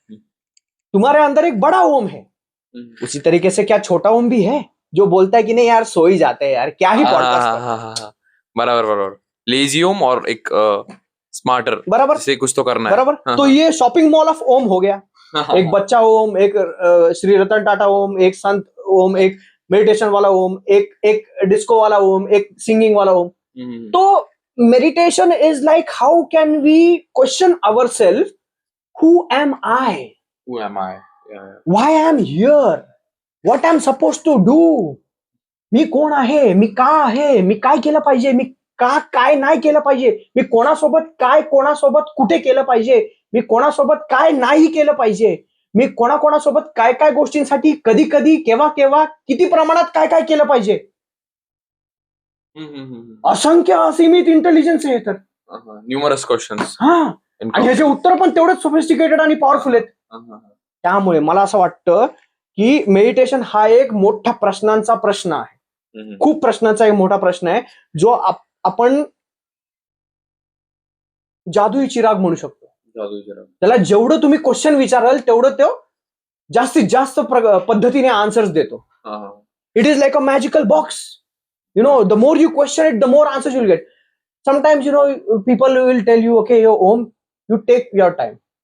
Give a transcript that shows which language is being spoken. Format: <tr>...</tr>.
<hi>तुम्हारे अंदर एक बड़ा ओम है, उसी तरीके से क्या छोटा ओम भी है जो बोलता है कि नहीं यार सो ही जाते हैं यार, क्या ही पॉडकास्ट, बराबर, लेजी ओम और एक स्मार्टर, बराबर, से कुछ तो करना है, बराबर। तो ये शॉपिंग मॉल ऑफ ओम हो गया, एक बच्चा ओम, एक श्री रतन टाटा ओम, एक संत ओम, एक मेडिटेशन वाला ओम, एक डिस्को वाला ओम, एक सिंगिंग वाला ओम।</hi> <mr>तो</mr> <en>meditation is like how can we question ourselves, who am I, why I am here, what I am suppose to do,</en> <mr>मी कोण आहे, मी का आहे, मी काय केलं पाहिजे, मी काय नाही केलं पाहिजे, मी कोणासोबत कुठे केलं पाहिजे, मी कोणासोबत काय नाही केलं पाहिजे, मी कोणासोबत काय गोष्टींसाठी कधी कधी केव्हा किती प्रमाणात काय केलं पाहिजे। असंख्य असीमित इंटेलिजन्स आहे तर, न्यूमरस क्वेश्चन्स, हा, आणि ह्याचे उत्तर पण तेवढेच सोफिस्टिकेटेड आणि पॉवरफुल आहेत। त्यामुळे मला असं वाटतं की मेडिटेशन हा एक मोठा प्रश्नांचा प्रश्न आहे, खूप प्रश्नांचा एक मोठा प्रश्न आहे, जो आपण जादुई चिराग म्हणू शकतो. त्याला जेवढं तुम्ही क्वेश्चन विचाराल तेवढं तो जास्तीत जास्त पद्धतीने आन्सर्स देतो.</mr> <en>It is like a magical box. The more you question it, the more answers you'll get. Sometimes, people will tell you, okay, Om, you take your time.</en>